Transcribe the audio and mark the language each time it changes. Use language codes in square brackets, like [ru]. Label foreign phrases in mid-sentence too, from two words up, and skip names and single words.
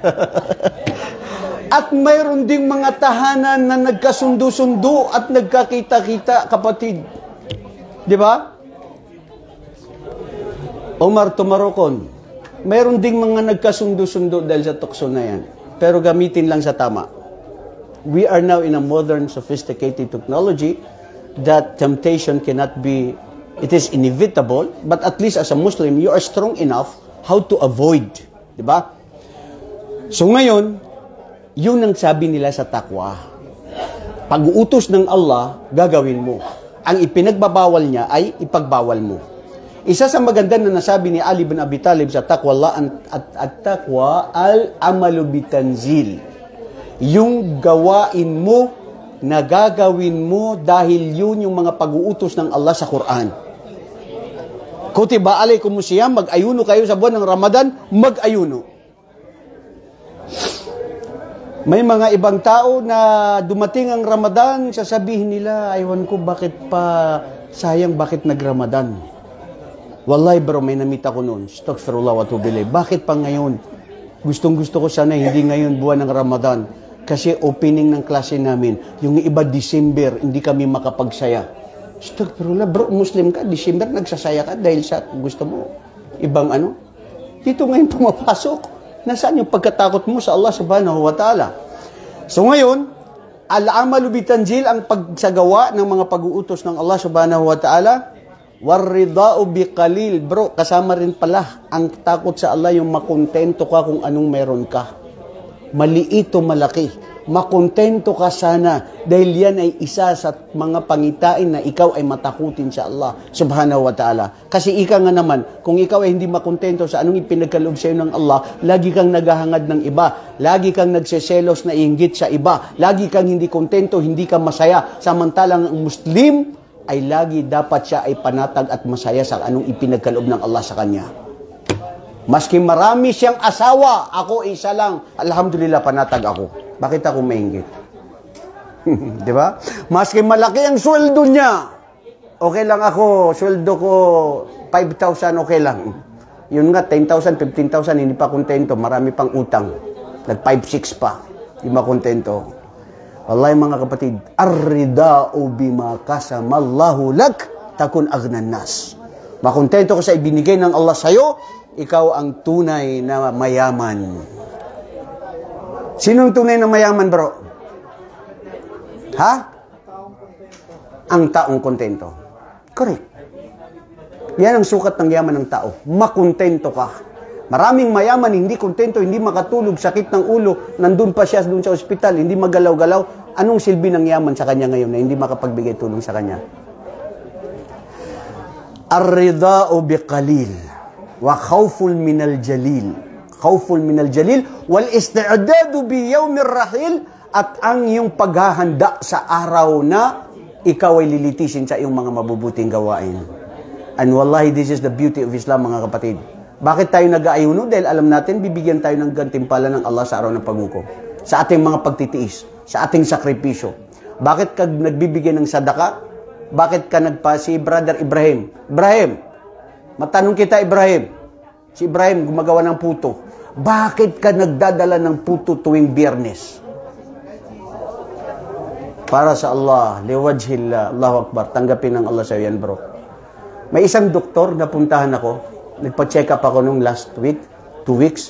[tl] At mayroon ding mga tahanan na nagkasundo-sundo at nagkakita-kita, kapatid. Di ba? Omar Tumarokon. Mayroon ding mga nagkasundo-sundo dahil sa tukso na yan. pero gamitin lang sa tama. [en] We are now in a modern, sophisticated technology that temptation cannot be, it is inevitable, but at least as a Muslim, you are strong enough how to avoid. [tl] Diba? So ngayon, yun ang sabi nila sa takwa. Pag-uutos ng Allah, gagawin mo. Ang ipinagbabawal niya ay ipagbawal mo. Isa sa maganda na nasabi ni Ali bin Abi Talib sa [ar] تقوى الله [tl] at [ar] تقوى العمل بالتنزيل. [tl] Yung gawain mo na gagawin mo dahil yun yung mga pag-uutos ng Allah sa Quran. [ar] كتب عليكم الصيام, [tl] mag-ayuno kayo sa buwan ng Ramadan, mag-ayuno. May mga ibang tao na dumating ang Ramadan, sasabihin nila, aywan ko bakit pa, sayang bakit nag-Ramadan. Wallahi bro, may namita ko noon. [ar] أستغفر الله وأتوب إليه. [tl] Bakit pa ngayon? Gustong-gusto ko sana hindi ngayon buwan ng Ramadan. Kasi opening ng klase namin, yung iba December, hindi kami makapagsaya. Astaghfirullah bro, Muslim ka, December nagsasaya ka dahil sa gusto mo. Ibang ano? Dito ngayon pumapasok. Nasaan yung pagkatakot mo sa Allah [ar] سبحانه وتعالى? [tl] So ngayon, [ar] العمل بالتنزيل, [tl] ang pagsagawa ng mga pag-uutos ng Allah [ar] سبحانه وتعالى, والرضا بالقليل. [tl] Bro, kasama rin pala ang takot sa Allah, yung makontento ka kung anong meron ka. Maliit o malaki. Makontento ka sana dahil yan ay isa sa mga pangitain na ikaw ay matakutin sa Allah [ar] سبحانه وتعالى. [tl] Kasi ika nga naman, kung ikaw ay hindi makontento sa anong ipinagkaloob sa iyo ng Allah, lagi kang naghahangad ng iba, lagi kang nagseselos na inggit sa iba, lagi kang hindi kontento, hindi ka masaya. Samantalang ang Muslim ay lagi dapat siya ay panatag at masaya sa anong ipinagkaloob ng Allah sa kanya. Maski marami siyang asawa, ako isa lang, alhamdulillah panatag ako. Bakit ako mainggit? Di ba? Maski malaki ang sweldo niya, okay lang ako, sweldo ko 5,000, okay lang. Yun nga, 10,000, 15,000, hindi pa kontento, marami pang utang. Nag-5-6 pa, hindi makontento. Wallahi mga kapatid, [ar] الرضا بما قسم الله لك تكن أغنى الناس. [tl] Makontento ko sa ibinigay ng Allah sa'yo, ikaw ang tunay na mayaman. Sinong tunay na mayaman, bro? Ha? Ang taong kontento. Correct. Yan ang sukat ng yaman ng tao. Makontento ka. Maraming mayaman, hindi kontento, hindi makatulog, sakit ng ulo, nandun pa siya dun sa ospital, hindi magalaw-galaw. Anong silbi ng yaman sa kanya ngayon na hindi makapagbigay tulong sa kanya? [ar] الرضا بالقليل والخوف من الجليل. الخوف من الجليل والاستعداد بيوم الرحيل, [tl] at ang iyong paghahanda sa araw na ikaw ay lilitisin sa iyong mga mabubuting gawain. [en] And wallahi, this is the beauty of Islam, [tl] mga kapatid. Bakit tayo nag-aayuno? Dahil alam natin, bibigyan tayo ng gantimpala ng Allah sa araw ng paghukom. Sa ating mga pagtitiis, sa ating sakripisyo. Bakit ka nagbibigay ng sadaka? Bakit ka si Brother Ibrahim? Ibrahim, matanong kita, Ibrahim. Si Ibrahim gumagawa ng puto. Bakit ka nagdadala ng puto tuwing Biyernes? Para sa Allah, liwajhillah, [ar] الله أكبر, [tl] tanggapin ng Allah sa yan, bro. May isang doktor na puntahan ako, nagpa-check up ako nung [en] last week, [tl] 2 weeks.